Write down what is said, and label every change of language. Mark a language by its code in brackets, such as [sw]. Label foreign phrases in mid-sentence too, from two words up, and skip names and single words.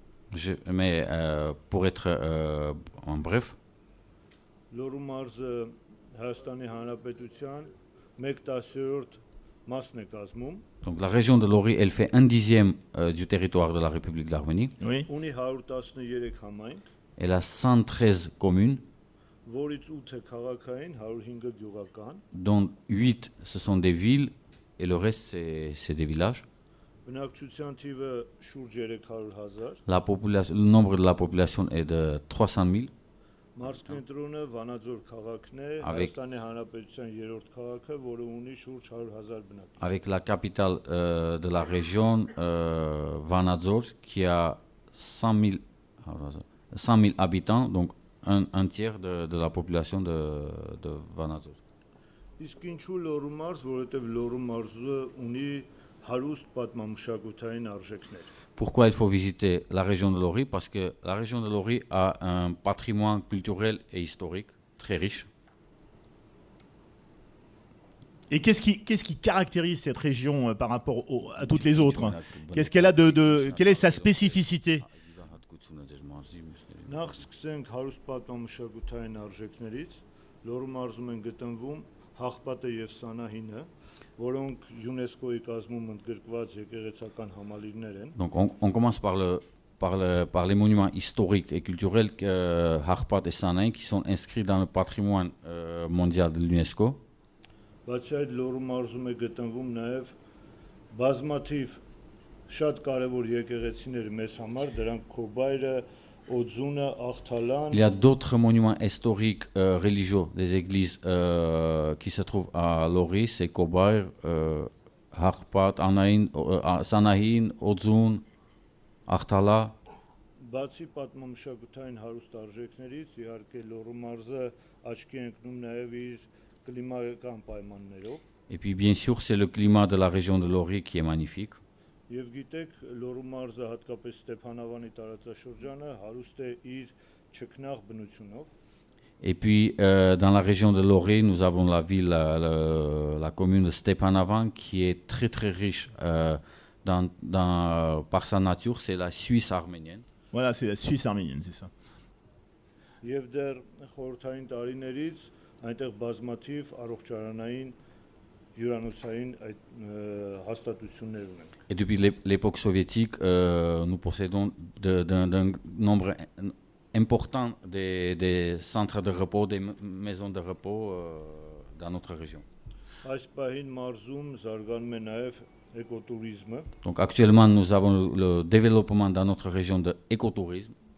[fr] Mais pour être en bref, [hy] Լոռու մարզը Հայաստանի Հանրապետության 1/10 մասն է կազմում։ [fr] donc la région de Lori, elle fait 1/10 du territoire de la République d'Arménie. Oui. [hy] Ունի 113 համայնք, [fr] Elle a 113 communes, [hy] որից 8-ը քաղաքային, 105-ը գյուղական։ [fr] dont 8 ce sont des villes et le reste c'est des villages. [hy] Բնակչության թիվը շուրջ 300,000։ [fr] Le nombre de la population est de 300 000. [hy] Մարզկենտրոնը Վանաձոր քաղաքն է, Հայաստանի Հանրապետության 3-րդ քաղաքը, որը ունի շուրջ 100,000 բնակիչ։ [fr] Avec la capitale de la région, Vanadzor, qui a 100 000 habitants, donc un tiers de la population de Vanadzor. [hy] Իսկ ինչու Լոռու մարզ, որովհետև Լոռու մարզը ունի հարուստ պատմամշակութային արժեքներ։ [fr] Pourquoi il faut visiter la région de Lori? Parce que la région de Lori a un patrimoine culturel et historique très riche. Et qu'est-ce qui caractérise cette région par rapport à toutes les autres? Qu'est-ce qu'elle a quelle est sa spécificité? [hy] Նախ սկսենք հարուստ պատմամշակութային արժեքներից, Լոռու մարզում են գտնվում Հաղպատը եւ Սանահինը, որոնք ՅՈՒՆԵՍԿՕ-ի կազմում ընդգրկված եկեղեցական համալիրներ են։ [fr] Donc on commence par les monuments historiques et culturels Harpat et Sanaï qui sont inscrits dans le patrimoine mondial de l'UNESCO. [hy] Բացի այդ Լոռու մարզում է գտնվում նաեւ բազմաթիվ շատ կարևոր եկեղեցիներ մեզ համար, դրանք Քոբայրը, Օձունը, Աղթալան։ [fr] Il y a d'autres monuments historiques religieux des églises qui se trouvent à Lori, c'est Kobayr, Harpat, Sanahin, Odzun, [hy] Աղթալա։ Բացի պատմամշակութային հարուստ արժեքներից, իհարկե Լոռու մարզը աչքի է ընկնում նաեւ իր կլիմայական պայմաններով։ [fr] Et puis bien sûr, c'est le climat de la région de Lori qui est magnifique. [hy] Եվ գիտեք, Լոռու մարզը հատկապես Ստեփանավանի տարածաշրջանը հարուստ է իր չքնաղ բնությունով։ [fr] Et puis dans la région de Lori, nous avons la ville, la commune de Stepanavan qui est très très riche par sa nature, c'est la Suisse arménienne. Voilà, c'est la Suisse arménienne, c'est ça. [hy] Եվ դեռ խորհրդային տարիներից այնտեղ բազմաթիվ առողջարանային [fr] Et depuis l'époque soviétique, nous possédons d'un nombre important des centres de repos, des maisons de repos dans notre région. Donc actuellement, nous avons le développement dans notre région de l'écotourisme.